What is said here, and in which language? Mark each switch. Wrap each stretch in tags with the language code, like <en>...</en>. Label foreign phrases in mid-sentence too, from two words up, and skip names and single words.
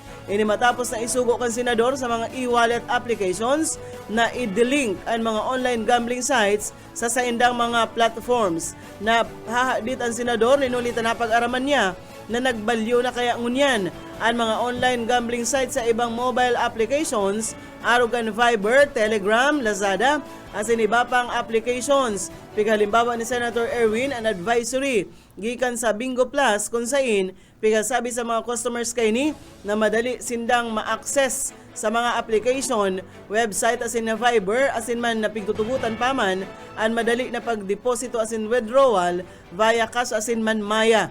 <bik>Ini matapos na isugo kan senador sa mga</bik> <en>e-wallet applications</en> <bik>na i-delink ang mga</bik> <en>online gambling sites</en> <bik>sa saindang mga platforms. Na hahadit ang senador, ninulitan na pag-araman niya na nagbalyo na kaya ngunyan ang mga</bik> <en>online gambling sites</en> <bik>sa ibang</bik> <en>mobile applications,</en> <bik>arugan Viber, Telegram, Lazada, as in iba pang applications. Pighalimbawa ni Senator Erwin ang advisory gikan sa Bingo Plus kung sain pigasabi sa mga customers kay ni na madali sindang ma-access sa mga application, website asin na Viber, asin man na pigtutugutan pa man, ang madali na pagdeposito asin withdrawal</bik> <en>via cash</en> <bik>asin man maya.</bik>